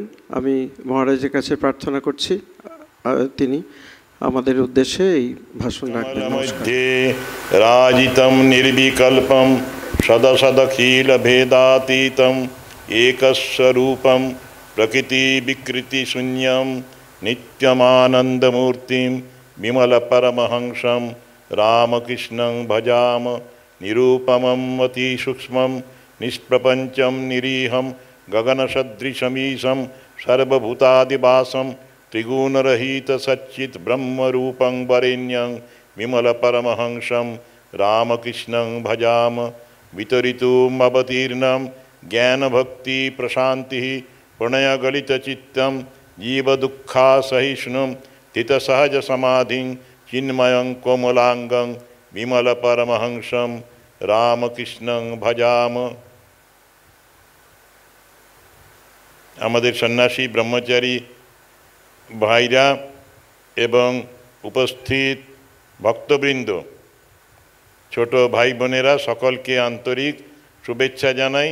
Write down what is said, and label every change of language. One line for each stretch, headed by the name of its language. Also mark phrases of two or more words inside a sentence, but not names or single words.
Bangla: আমি মহারাজের কাছে প্রার্থনা করছি তিনি আমাদের উদ্দেশ্যে এই ভাষণ রাখবেন।
Sanskrit: মধ্যে রাজিতম নির্বিকল্পম সদসদখিল ভেদাতীতম একস্বরূপম প্রকৃতি বিকৃতি শূন্যম নিত্যমানন্দমূর্তিম বিমল পরমহংসম রামকৃষ্ণং ভজাম নিরূপমম অতি সূক্ষ্মম নিষ্প্রপঞ্চম নিরীহম গগনসদৃশमीशं सर्वभूतादिवासं त्रिगुणरहित सच्चित् ब्रह्मरूपं वरेण्यं विमलपरमहंसं रामकृष्णं भजाम वितरितुम् अवतीर्णं ज्ञानभक्तिप्रशान्तिः प्रणयगलितचित्तं जीवदुःखासहिष्णुं स्थितसहजसमाधिं चिन्मयं कोमलाङ्गं विमलपरमहंसं रामकृष्णं भजाम।
Bangla: আমাদের সন্ন্যাসী ব্রহ্মচারী ভাইরা এবং উপস্থিত ভক্তবৃন্দ, ছোট ভাই বোনেরা, সকলকে আন্তরিক শুভেচ্ছা জানাই।